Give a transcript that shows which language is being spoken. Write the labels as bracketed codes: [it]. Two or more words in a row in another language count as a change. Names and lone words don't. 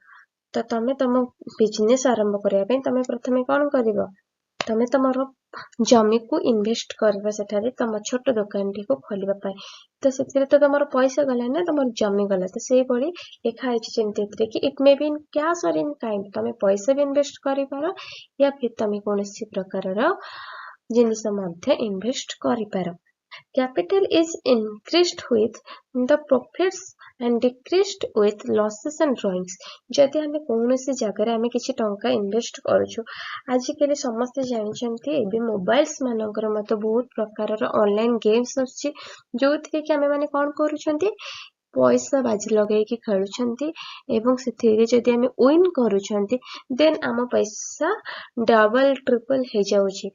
[or] ତ ତମେ ତମ ବିଜନେସ ଆରମ୍ଭ କରିବା ପାଇଁ ତମେ ପ୍ରଥମେ କ'ଣ କରିବ, ତମେ ତମର ଜମିକୁ ଇନଭେଷ୍ଟ କରିବ ସେଠାରେ ତମ ଛୋଟ ଦୋକାନଟିକୁ ଖୋଲିବା ପାଇଁ। ତ ସେଥିରେ ତ ତମର ପଇସା ଗଲା ନା, ତମର ଜମି ଗଲା। ତ ସେଇଭଳି ଲେଖା ହେଇଛି ଯେମିତି ଏଥିରେ କି [en] it may be in cash or in kind. [or] ତମେ ପଇସା ବି ଇନଭେଷ୍ଟ କରିପାର [hi] या फिर [or] ତମେ କୌଣସି ପ୍ରକାରର ଜିନିଷ ମଧ୍ୟ ଇନଭେଷ୍ଟ କରିପାର। [en] Capital is increased with the profits and decreased with losses and drawings। [or] ଯଦି ଆମେ କୌଣସି ଜାଗାରେ ଆମେ କିଛି ଟଙ୍କା ଇନଭେଷ୍ଟ କରୁଛୁ, ଆଜିକାଲି ସମସ୍ତେ ଜାଣିଛନ୍ତି ଏବେ ମୋବାଇଲ୍ସ ମାନଙ୍କର ମଧ୍ୟ ବହୁତ ପ୍ରକାରର [en] online games [or] ଆସୁଛି, ଯୋଉଥିରେ କି ଆମେମାନେ କ'ଣ କରୁଛନ୍ତି, ପଇସା ବାଜି ଲଗେଇକି ଖେଳୁଛନ୍ତି ଏବଂ ସେଥିରେ ଯଦି ଆମେ ୱିନ୍ କରୁଛନ୍ତି ଦେନ୍ ଆମ ପଇସା [en] double triple [or] ହେଇଯାଉଛି।